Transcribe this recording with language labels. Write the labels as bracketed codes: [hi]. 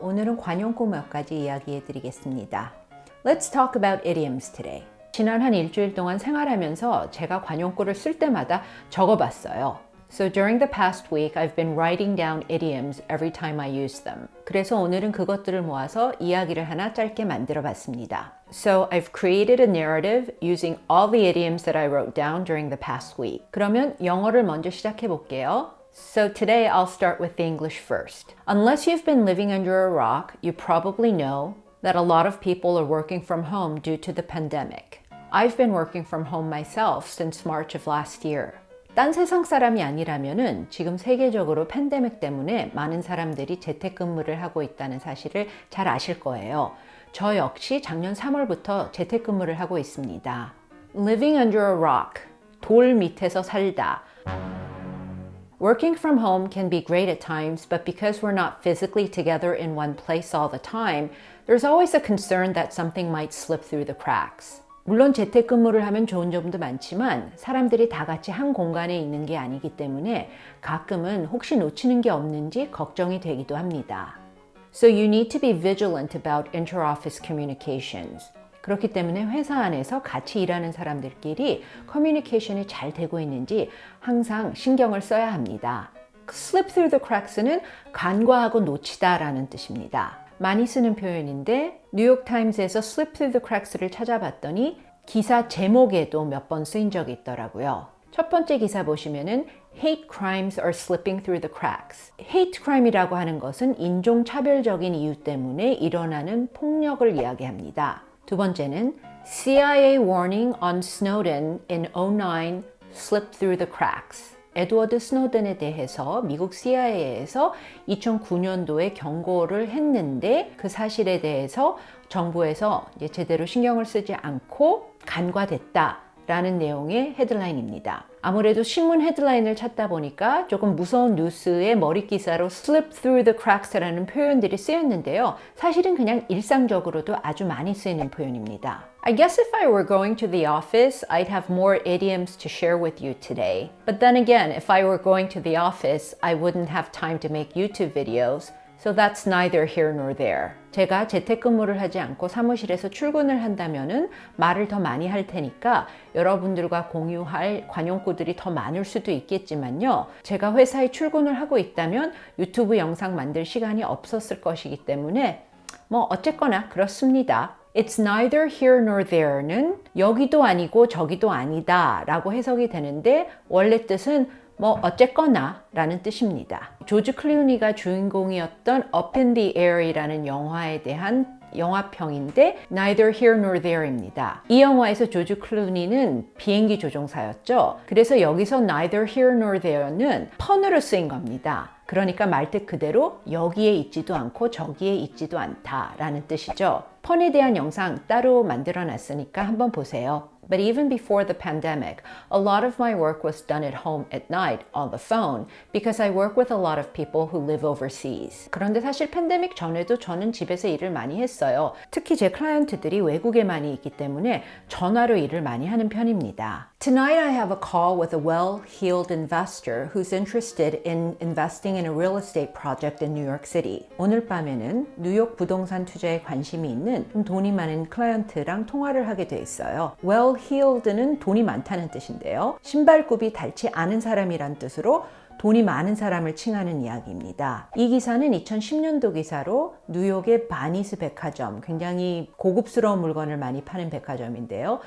[ko] 오늘은 관용구 몇 가지 이야기해 드리겠습니다. [en] Let's talk about idioms today. [ko] 지난 한 일주일 동안 생활하면서 제가 관용구를 쓸 때마다 적어봤어요. [en] So during the past week, I've been writing down idioms every time I use them. [ko] 그래서 오늘은 그것들을 모아서 이야기를 하나 짧게 만들어 봤습니다. [en] So I've created a narrative using all the idioms that I wrote down during the past week. [ko] 그러면 영어를 먼저 시작해 볼게요. [en] So today I'll start with the English first. Unless you've been living under a rock, you probably know that a lot of people are working from home due to the pandemic. I've been working from home myself since March of last year. [ko] 딴 세상 사람이 아니라면은 지금 세계적으로 팬데믹 때문에 많은 사람들이 재택근무를 하고 있다는 사실을 잘 아실 거예요. 저 역시 작년 3월부터 재택근무를 하고 있습니다. [en] Living under a rock, [ko] 돌 밑에서 살다. [en] Working from home can be great at times, but because we're not physically together in one place all the time, there's always a concern that something might slip through the cracks. [ko] 물론 재택근무를 하면 좋은 점도 많지만 사람들이 다 같이 한 공간에 있는 게 아니기 때문에 가끔은 혹시 놓치는 게 없는지 걱정이 되기도 합니다. [en] So you need to be vigilant about inter-office communications. [ko] 그렇기 때문에 회사 안에서 같이 일하는 사람들끼리 커뮤니케이션이 잘 되고 있는지 항상 신경을 써야 합니다. [en] Slip through the cracks [ko] 는 간과하고 놓치다라는 뜻입니다. 많이 쓰는 표현인데 뉴욕타임즈에서 [en] Slip through the cracks [ko] 를 찾아봤더니 기사 제목에도 몇 번 쓰인 적이 있더라고요. 첫 번째 기사 보시면은 [en] Hate crimes are slipping through the cracks. [ko] Hate crime이라고 하는 것은 인종차별적인 이유 때문에 일어나는 폭력을 이야기합니다. 두 번째는 [en] CIA warning on Snowden in 2009 slipped through the cracks. [ko] 에드워드 스노든에 대해서 미국 CIA에서 2009년도에 경고를 했는데 그 사실에 대해서 정부에서 이제 제대로 신경을 쓰지 않고 간과됐다라는 내용의 헤드라인입니다. 아무래도 신문 헤드라인을 찾다 보니까 조금 무서운 뉴스의 머리 기사로 [en] slip through the cracks [ko] 라는 표현들이 쓰였는데요. 사실은 그냥 일상적으로도 아주 많이 쓰이는 표현입니다. [en] I guess if I were going to the office, I'd have more idioms to share with you today. But then again, if I were going to the office, I wouldn't have time to make YouTube videos. So that's neither here nor there. [ko] 제가 재택근무를 하지 않고 사무실에서 출근을 한다면은 말을 더 많이 할 테니까 여러분들과 공유할 관용구들이 더 많을 수도 있겠지만요. 제가 회사에 출근을 하고 있다면 유튜브 영상 만들 시간이 없었을 것이기 때문에 어쨌거나 그렇습니다. [en] It's neither here nor there [ko] 는 여기도 아니고 저기도 아니다 라고 해석이 되는데 원래 뜻은 어쨌거나 라는 뜻입니다. 조지 클루니가 주인공이었던 Up in the Air이라는 영화에 대한 영화평인데 [en] Neither here nor there [ko] 입니다. 이 영화에서 조지 클루니는 비행기 조종사였죠. 그래서 여기서 [en] Neither here nor there [ko] 는 펀으로 쓰인 겁니다. 그러니까 말뜻 그대로 여기에 있지도 않고 저기에 있지도 않다라는 뜻이죠. 펀에 대한 영상 따로 만들어 놨으니까 한번 보세요. [en] But even before the pandemic, a lot of my work was done at home at night on the phone because I work with a lot of people who live overseas. [ko] 그런데 사실 팬데믹 전에도 저는 집에서 일을 많이 했어요. 특히 제 클라이언트들이 외국에 많이 있기 때문에 전화로 일을 많이 하는 편입니다. [en] Tonight I have a call with a well-heeled investor who's interested in investing in a real estate project in New York City. [ko] 오늘 밤에는 뉴욕 부동산 투자에 관심이 있는 좀 돈이 많은 클라이언트랑 통화를 하게 돼 있어요. Well-heeled는 돈이 많다는 뜻인데요. 신발굽이 닳지 않은 사람이란 뜻으로 돈이 많은 사람을 칭하는 이야기입니다. 이 기사는 2010년도 기사로 뉴욕의 바니스 백화점, 굉장히 고급스러운 물건을 많이 파는 백화점인데요.